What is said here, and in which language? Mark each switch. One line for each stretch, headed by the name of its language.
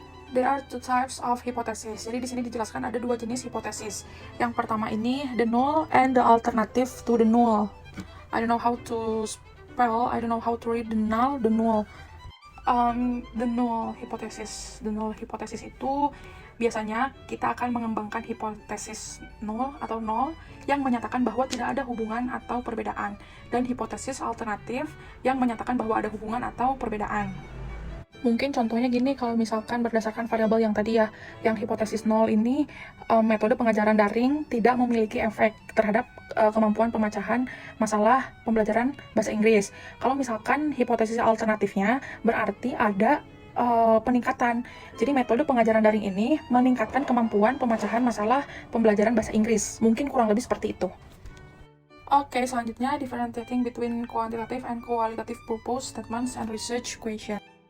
English: There are two types of hypothesis.
Indonesian: Jadi di sini dijelaskan ada dua jenis hipotesis. Yang pertama ini
English: the null and the alternative to the null. I don't know how to spell. I don't know how to read the null. The null hypothesis.
Indonesian: The null hypothesis itu biasanya kita akan mengembangkan hipotesis null atau nol yang menyatakan bahwa tidak ada hubungan atau perbedaan, dan hipotesis alternatif yang menyatakan bahwa ada hubungan atau perbedaan. Mungkin contohnya gini, kalau misalkan berdasarkan variabel yang tadi ya, yang hipotesis nol ini, metode pengajaran daring tidak memiliki efek terhadap kemampuan pemecahan masalah pembelajaran bahasa Inggris. Kalau misalkan hipotesis alternatifnya berarti ada peningkatan. Jadi metode pengajaran daring ini meningkatkan kemampuan pemecahan masalah pembelajaran bahasa Inggris. Mungkin kurang lebih seperti itu.
English: Oke, selanjutnya differentiating between quantitative and qualitative purpose statements and research question.